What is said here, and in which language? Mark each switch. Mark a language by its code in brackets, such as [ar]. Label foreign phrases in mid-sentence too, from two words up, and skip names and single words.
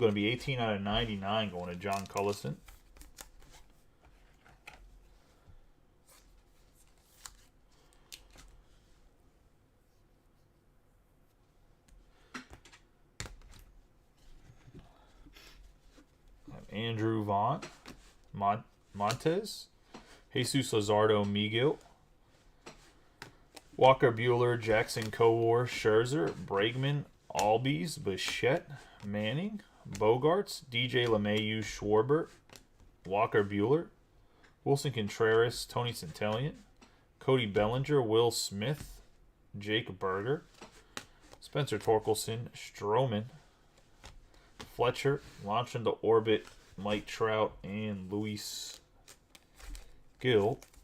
[en] Going to be 18 out of 99 going to John Cullison. Andrew Vaughn, Montez, Jesus Luzardo Miguel, Walker Buehler, Jackson Kowar, Scherzer, Bregman, Albies, Bichette, Manning, Bogarts, DJ LeMahieu, Schwarber, Walker Buehler, Wilson Contreras, Tony Centellion, Cody Bellinger, Will Smith, Jake Berger, Spencer Torkelson, Stroman, Fletcher, launch into orbit, Mike Trout, and Luis Gill.